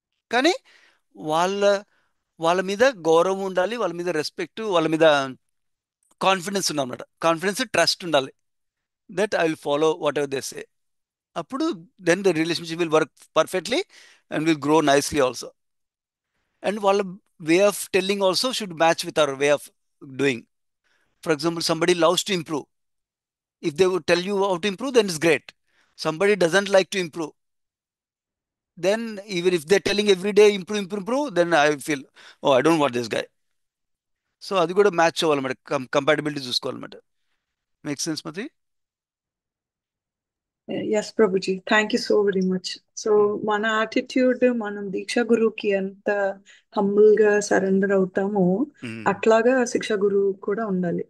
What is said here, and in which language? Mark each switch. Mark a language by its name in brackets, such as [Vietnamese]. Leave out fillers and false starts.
[Telugu] కానీ వాళ్ళ మీద గౌరవం ఉండాలి, వాళ్ళ మీద రెస్పెక్ట్, వాళ్ళ మీద కాన్ఫిడెన్స్ ఉండాలన్నమాట. [English] Confidence, trust ఉండాలి, that I will follow whatever they say. అప్పుడు then the relationship will work perfectly and will grow nicely also. And వాళ్ళ way of telling also should match with our way of doing. For example, somebody loves to improve. If they would tell you how to improve, then it's great. Somebody doesn't like to improve, then even if they're telling every day improve, then I feel, oh, I don't want this guy. [Telugu] So అది కూడా match అవ్వాలన్నమాట, compatibility చూసుకోవాలన్నమాట. [English] Make sense మతి? Yes, Prabhuji. Thank you so very much. [Telugu] So, మన attitude, మనం దీక్షా గురువుకి ఎంత humble గా surrender అవుతామో అట్లాగా శిక్షా గురువు కూడా ఉండాలి.